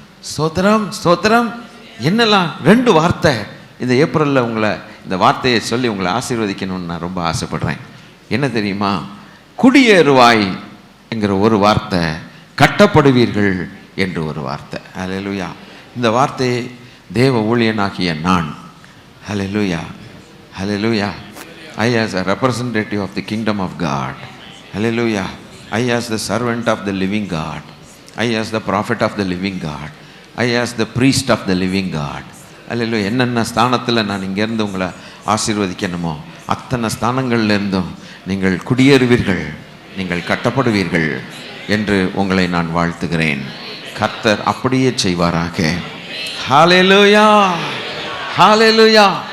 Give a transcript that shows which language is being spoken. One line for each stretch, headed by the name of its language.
Tamil: ஸ்தோத்திரம், ஸ்தோத்திரம். என்னெல்லாம் 2 வார்த்தை இந்த ஏப்ரலில் உங்களை இந்த வார்த்தையை சொல்லி உங்களை ஆசீர்வதிக்கணும்னு நான் ரொம்ப ஆசைப்படுறேன். என்ன தெரியுமா? குடியேறுவாய் என்கிற ஒரு வார்த்தை, கட்டப்படுவீர்கள் என்று ஒரு வார்த்தை. அல்லேலூயா. இந்த வார்த்தையை தேவ ஊழியனாகிய நான், அல்லேலூயா, அல்லேலூயா,
English: I as a representative of the kingdom of God, hallelujah, I as the servant of the living God, I as the prophet of the living God, I as the priest of the living God, hallelujah.
Tamil: என்னென்ன ஸ்தானத்தில் நான் இங்கேருந்து உங்களை ஆசீர்வதிக்கணுமோ அத்தனை ஸ்தானங்கள்லேருந்தும் நீங்கள் குடியேறுவீர்கள், நீங்கள் கட்டப்படுவீர்கள் என்று உங்களை நான் வாழ்த்துகிறேன். கர்த்தர் அப்படியே செய்வாராக. ஹல்லேலூயா, ஹல்லேலூயா.